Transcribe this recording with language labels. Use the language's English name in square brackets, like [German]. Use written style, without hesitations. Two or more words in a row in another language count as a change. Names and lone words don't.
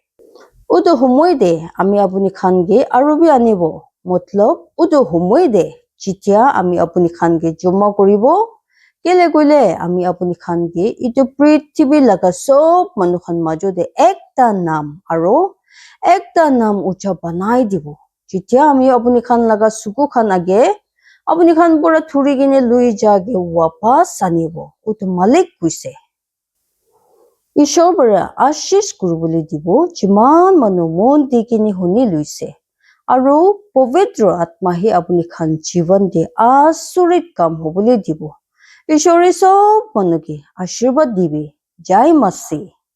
[Naga Pidgin] udo humoi de ami apuni khan ge aru bi anibo matlab udo humoi de jitya ami apuni khan ge joma koribo kele koile ami apuni khan ge itu prithvi laga sob manu khan majo de ekta naam aru ekta naam ucha banai dibo jitya ami apuni khan laga suku khan age apuni khan pura thuri gine lui jage wapas anibo utu malik kuise [Assamese] ঈশ্বৰ পৰা আশীষ কৰিবলৈ দিব যিমান মানুহ মন দি কিনি শুনি লৈছে আৰু পবিত্ৰ আত্মাহি আপুনি খান জীৱন দি আচৰিত কাম হ'বলৈ দিব ঈশ্বৰে চব মানুহকে আশীৰ্বাদ দিবি জয় মাসি